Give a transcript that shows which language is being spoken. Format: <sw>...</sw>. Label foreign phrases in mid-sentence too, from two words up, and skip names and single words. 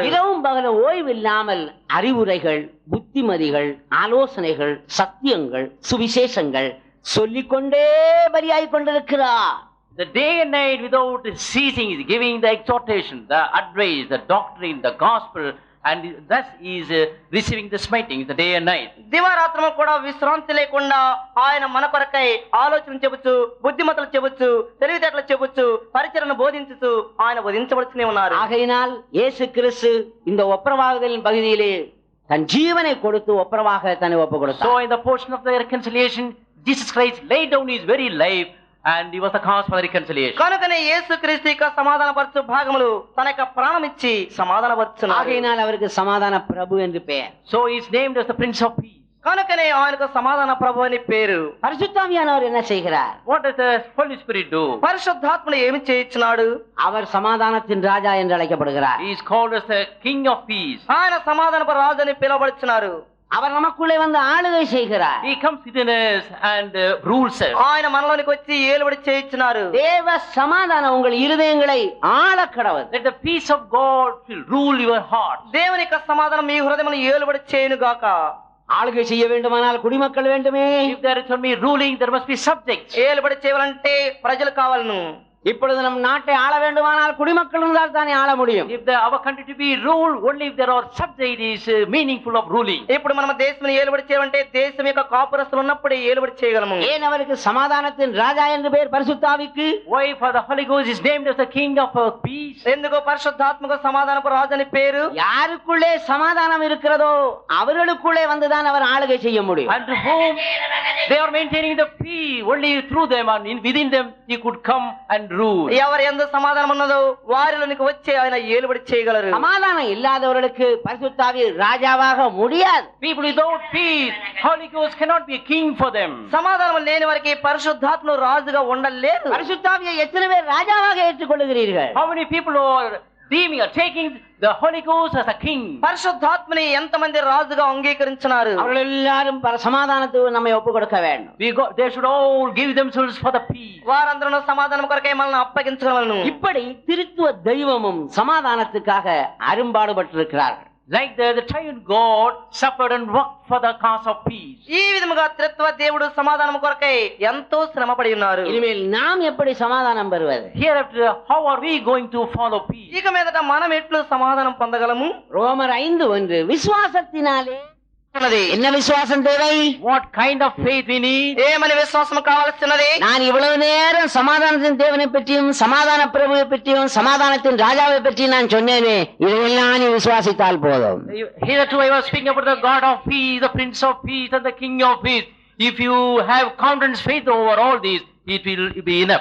<ta>இரவும் பகலும் ஓய்வில்லாமல் அறிவுரைகள், புத்திமதிகள், ஆலோசனைகள், சத்தியங்கள், சுவிசேஷங்கள் சொல்லிக்கொண்டே பலியாய் கொண்டிருக்கிறார்.</ta> <en>The day and night without ceasing is giving the exhortation, the advice, the doctrine, the gospel, and thus he is receiving the smiting the day and night.</en> <te>దివారాత్రము కూడా విశ్రాంతి లేకుండా ఆయన మన కొరకై ఆలోచన చెబుతూ, బుద్ధిమతులు చెబుతూ, తెలివితేటలు చెబుతూ, పరిచర్యను బోధించుతూ ఆయన వధించబడుతూనే ఉన్నారు.</te> <ta>ஆகையினால் இயேசு கிறிஸ்து இந்த ஒப்புரவாகுதலின் பகுதியிலே தன் ஜீவனை கொடுத்து ஒப்புரவாக தன்னை ஒப்பு</ta> <en>So</en> <ta>கொடுத்தார்.</ta> <en>in the portion of the reconciliation, Jesus Christ laid down his very life, and he was the cause for the reconciliation.</en> <te>కనుకనే యేసుక్రీస్తు యొక్క సమాధానపరచు భాగములు తన యొక్క ప్రాణం ఇచ్చి సమాధానపరుచున్నారు.</te> <ta>ஆகையினால் அவருக்கு சமாதான பிரபு என்று பெயர்.</ta> <en>So he is named as the Prince of Peace.</en> <te>కనుకనే ఆయనకు సమాధాన ప్రభు అని పేరు.</te> <ta>பரிசுத்தாவியானவர் என்ன செய்கிறார்?</ta> <en>What does the Holy Spirit do?</en> <te>పరిశుద్ధాత్ముడు ఏమి చేయించున్నాడు?</te> <ta>அவர் சமாதானத்தின் ராஜா என்று அழைக்கப்படுகிறார்.</ta> <en>He is called as the King of Peace.</en> <te>ఆయన సమాధానపు రాజు అని పిలువబడుచున్నారు.</te> <ta>அவர் நமக்குள்ளே வந்து ஆளுகை செய்கிறார்.</ta> <en>He comes within us and rules us.</en> <te>ఆయన మనలోనికి వచ్చి ఏలుబడి చేయించున్నారు.</te> <ta>தேவ சமாதானம் உங்கள் இருதயங்களை ஆள கடவது.</ta> <en>Let the peace of God will rule your heart.</en> <te>దేవుని యొక్క సమాధానం మీ హృదయమును ఏలుబడి చేయును గాక.</te> <ta>ஆளுகை செய்ய வேண்டுமானால் குடிமக்கள் வேண்டுமே.</ta> <en>If there is only ruling, there must be subjects.</en> <te>ఏలుబడి చేయాలంటే ప్రజలు కావాలను.</te> <ta>இப்பொழுது நம் நாட்டை ஆள வேண்டுமானால் குடிமக்கள் இருந்தால் தானே ஆள முடியும்.</ta> <en>If our country to be ruled, only if there are subjects is meaningful of ruling.</en> <te>ఇప్పుడు మనం దేశం ఏలుబడి చేయాలంటే దేశం యొక్క కాపురస్తులు ఉన్నప్పుడే ఏలుబడి చేయగలము.</te> <ta>ஏன் அவருக்கு சமாதானத்தின் ராஜா என்று பெயர் பரிசுத்தாவிக்கு?</ta> <en>Why for the Holy Ghost is named as the King of Peace?</en> <te>ఎందుకు పరిశుద్ధాత్మక సమాధానపు రాజు అని పేరు?</te> <ta>யாருக்குள்ளே சமாதானம் இருக்கிறதோ அவர்களுக்குள்ளே வந்துதான் அவர் ஆளுகை செய்ய முடியும்.</ta> <en>And to whom they are maintaining the peace, only through them and within them he could come and rule.</en> <te>ఎవరు ఎంత సమాధానం ఉన్నదో వారిలోనికి వచ్చి ఆయన ఏలుబడి చేయగలరు.</te> <ta>சமாதானம் இல்லாதவர்களுக்கு பரிசுத்தாவி ராஜாவாக முடியாது.</ta> <en>People without peace, Holy Ghost cannot be a king for them.</en> <te>సమాధానం లేని వారికి పరిశుద్ధాత్మ రాజుగా ఉండలేదు.</te> <ta>பரிசுத்தாவியை எத்தனை பேர் ராஜாவாக ஏற்றுக்கொள்ளுகிறீர்கள்?</ta> <en>How many people are deeming or taking the Holy Ghost as a king?</en> <te>పరిశుద్ధాత్మని ఎంతమంది రాజుగా అంగీకరించినారు?</te> <ta>அவர்கள் எல்லாரும் சமாதானத்துக்கு நம்மை ஒப்பு கொடுக்க வேண்டும்.</ta> <en>They should all give themselves for the peace.</en> <te>వారందరూ సమాధానం కొరకై మనల్ని అప్పగించగలను.</te> <ta>இப்படி திருத்துவ தெய்வமும் சமாதானத்துக்காக அரும்பாடுபட்டிருக்கிறார்கள்.</ta> <en>Like the triune God suffered and worked for the cause of peace.</en> <te>ఈ విధముగా త్రిత్వ దేవుడు సమాధానం కొరకై ఎంతో శ్రమపడి ఉన్నారు.</te> <ta>இனிமேல் நாம் எப்படி சமாதானம் பெறுவது?</ta> <en>Hereafter, how are we going to follow peace?</en> <te>ఇక మీదట మనం ఎట్లు సమాధానం పొందగలము?</te> <ta>ரோமர் 5:1 விசுவாசத்தினாலே என்ன விசுவாசம் தேவை?</ta> <en>What kind of faith we need?</en> <te>ఏమని విశ్వాసం కావాల్సినది?</te> <ta>நான் இவ்வளவு நேரம் சமாதானத்தின் தேவனை பற்றியும் சமாதான பிரபுவை பற்றியும் சமாதானத்தின் ராஜாவை பற்றியும் நான் சொன்னேனே, இதையெல்லாம் நீ விசுவாசித்தால் போதும்.</ta> <en>Hitherto I was speaking about the God of peace, the Prince of Peace and the King of Peace. If you have confidence, faith over all these, it will be enough.</en>